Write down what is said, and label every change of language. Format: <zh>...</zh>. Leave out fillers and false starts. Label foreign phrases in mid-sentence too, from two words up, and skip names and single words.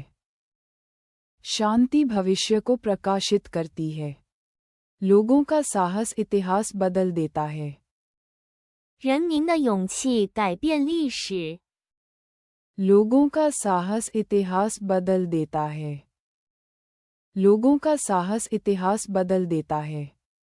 <hi>शांति भविष्य को प्रकाशित करती है। लोगों का साहस इतिहास बदल देता है।</hi> <zh>人民的勇气改变历史。</zh> <hi>लोगों का साहस इतिहास बदल देता है। लोगों का साहस इतिहास बदल देता है।</hi>